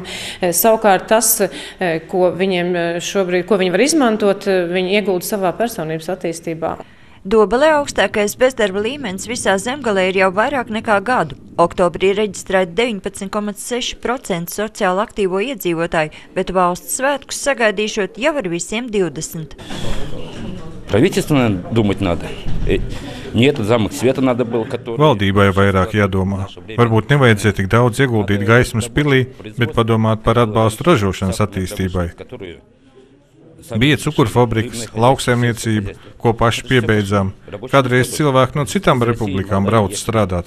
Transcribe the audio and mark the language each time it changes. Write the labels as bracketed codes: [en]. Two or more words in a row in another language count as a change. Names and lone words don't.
[lv] Savukārt tas, ko viņiem šobrīd, ko viņi var izmantot, viņi iegulda savā personības attīstībā. Dobelē augstākais bezdarba līmenis visā Zemgalē ir jau vairāk nekā gadu. Oktobrī reģistrēta 19,6% sociāli aktīvo iedzīvotāju, bet valsts svētkus sagaidīšot jau ar visiem 20. [ru] Правительство думать надо. Нет, замок света надо было, который... [lv] Valdībai vairāk jādomā. Varbūt nevajadzēja tik daudz ieguldīt gaismas pilī, bet padomāt par atbalstu ražošanas attīstībai. Bija cukurfabrikas, lauksaimniecība, ko paši piebeidzām. Kādreiz cilvēki no citām republikām brauc strādāt.